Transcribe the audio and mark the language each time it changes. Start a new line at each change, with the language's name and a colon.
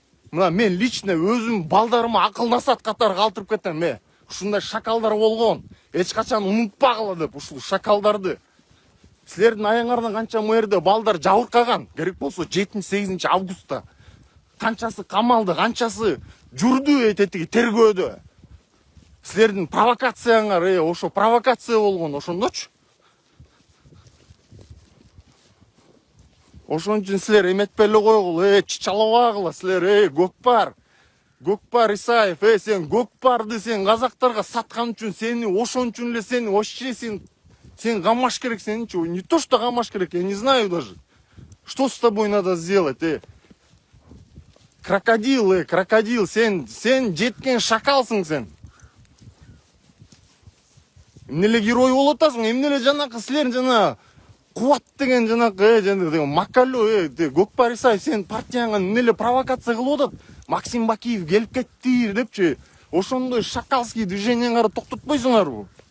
Kyrgyz: Мына мен лично өзүм балдарыма акыл насаат катары калтырып кетем, Ушундай шакалдар болгон. Эч качан унутпагыла деп ушул шакалдарды. Силердин аяңардан канча мэрде балдар жабыркаган. Керек болсо 7-8 августта. Канчасы камалды, канчасы жүрдү тетиги тергөөдө. Силердин провокацияңар, ошо провокация болгон, ошондочу. Ошон үчүн силер эметпей эле койгула, чычалабагыла силер, Көкпар Исаев, сен Көкпарды сен казактарга саткан үчүн сени ошон үчүн эле сени вообще сен камаш керек, сеничи,
Russian: не то что
Kyrgyz: камаш керек,
Russian: я не знаю даже. Что с тобой надо сделать, Крокодил,
Kyrgyz: сен жеткен шакалсың сен. Эмне эле герой болуп атасың, эмне эле жанакы силер жана Кубат деген жанакы Макалё, Көкпар Исаев, сен партияңа эмне эле провокация кылып атат. Максим Бакиев келип кетти депчи. Ошондой шакалский движениеңарды токтотпойсуңарбы?